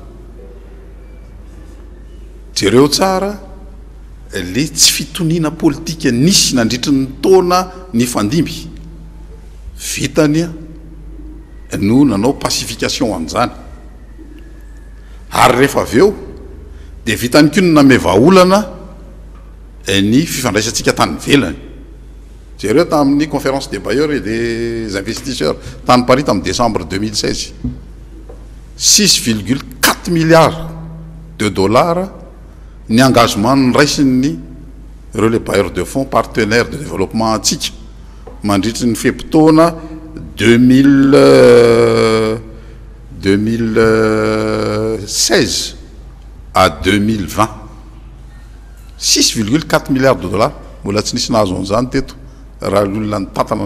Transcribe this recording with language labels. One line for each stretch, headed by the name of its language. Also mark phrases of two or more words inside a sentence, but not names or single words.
Malagasy: jereo tsara le tsy fitoniana politika nisy nandritry ny taona ny fandimby vitany no nanao pacification an'izany ary rehefa avy eo dia vitany koa no namevaolana ny fifandraisantsika tany velany jereo tamin'ny
French: conférence des bailleurs et des investisseurs
Malagasy: tany Paris tamin'ny décembre 2016 6,4
French: milliards de dollars
Malagasy: ny engagement ny raisiny ireo
French: les bailleurs de fonds partenaires de développement
Malagasy: antsika mandritry ny fepotona 2016 à 2020 6,4
French: milliards de dollars
Malagasy: mbola tsy nisy nahazo an'izany teto raha l'olona ny tantana